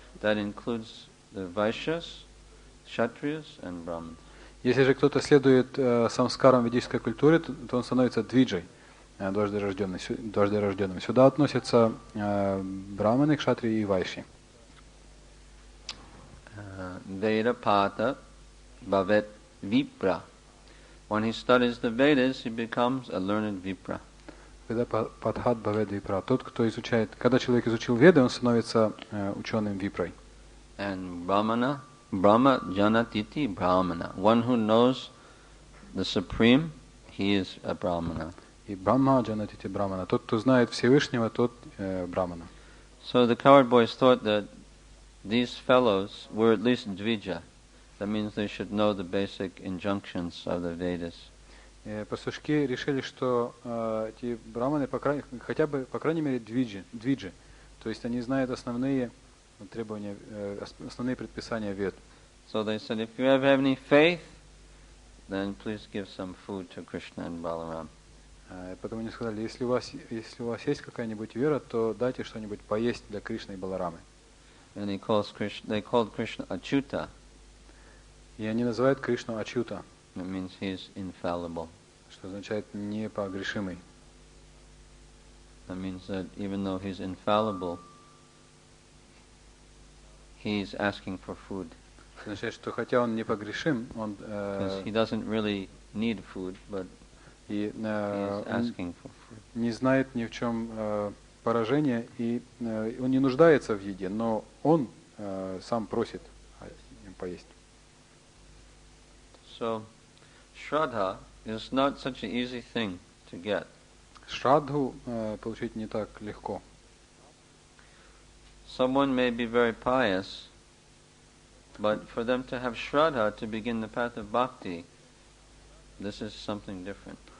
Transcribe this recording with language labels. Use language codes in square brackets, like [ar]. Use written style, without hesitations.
[en] That includes the Vaishyas, Kshatriyas and Brahmins. [ru] Если же кто-то следует самскарам ведической культуры, то он становится двиджей, дважды рожденным. Сюда относятся браманы, кшатрии и вайши. [sa] Vedapata Bhavet Vipra. [en] When he studies the Vedas, he becomes a learned Vipra. [sa] Ведапатхат Бхавет Випра. [ru] Тот, кто изучает, когда человек изучил Веды, он становится ученым Випрой. [sa] And Brahmana, Brahma Janatiti Brahmana. [en] One who knows the Supreme, he is a Brahmana. [sa] И Брахма Джанатити Брахмана. [ru] Тот, кто знает Всевышнего, тот Брахмана. [en] So the cowherd boys thought that these fellows were at least Dvija. That means they should know the basic injunctions of the Vedas. [ru] Пастушки решили, что эти браманы хотя бы, по крайней мере, двиджи. То есть они знают основные требования, основные предписания Вед. [en] So they said, if you have any faith, then please give some food to Krishna and Balaram. [ru] Потом они сказали, если у вас есть какая-нибудь вера, то дайте что-нибудь поесть для Кришны и Баларамы. [en] And they called Krishna Achyuta. [ru] И они называют Кришну Ачюта. [en] It means he is infallible. [ru] Что означает непогрешимый. [en] That means that even though he's infallible, he's asking for food. [ru] Это означает, что хотя он непогрешим, он [en] he doesn't really need food, but he's asking for food. [ru] Не знает ни в чем поражения, и он не нуждается в еде, но он сам просит им поесть. [en] So, Shraddha is not such an easy thing to get. [ru] Шрадху получить не так легко. [en] Someone may be very pious, but for them to have Shraddha to begin the path of bhakti, this is something different.